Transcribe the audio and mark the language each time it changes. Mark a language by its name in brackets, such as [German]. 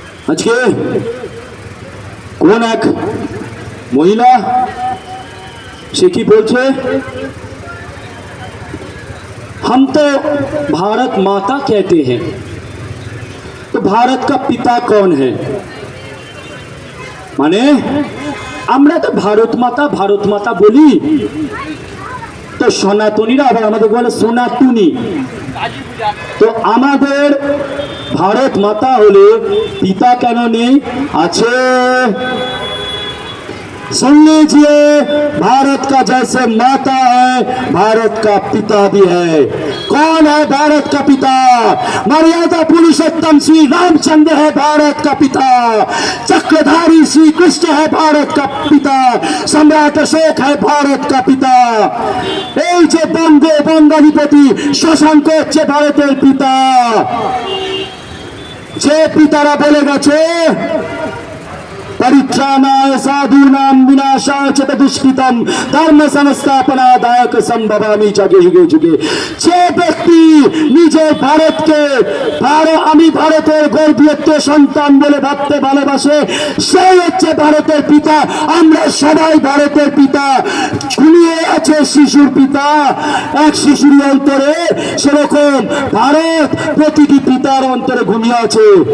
[Bangla] আজকে কোন এক মহিলা সে কি বলছে, [Hindi] हम तो भारत माता कहते हैं, तो भारत का पिता कौन है? [Bangla] মানে আমরা তো ভারত মাতা বলি, তো সনাতনীরা আবার আমাদের বলে সোনাতুনি। তো আমাদের ভারত মাতা হলে পিতা কেন নেই? আছে। [Hindi] सुन लीजिए, भारत का जैसे माता है भारत का पिता भी है। कौन है भारत का पिता? मर्यादा पुरुषोत्तम श्री रामचंद्र है भारत का पिता। चक्रधारी श्री कृष्ण है भारत का पिता। सम्राट अशोक है भारत का पिता। [Bangla] এই যে বঙ্গাধিপতি শশাঙ্ক হচ্ছে ভারতের পিতা। যে পিতারা বলে গেছে [Sanskrit] परित्राणाय साधूनां विनाशाय च दुष्कृतं धर्म संस्थापनादायक संभवामि जगे जुगे जुगे। [Bangla] যে ব্যক্তি নিজের ভারতকে আমি ভারতের গর্বিত সন্তান বলে ভাবতে ভালোবাসে সেই হচ্ছে ভারতের পিতা। আমরা সবাই ভারতের পিতা। ঘুমিয়ে আছে শিশুর পিতা এক শিশুর অন্তরে, সেরকম ভারত প্রতিটি পিতার অন্তরে ঘুমিয়ে আছে।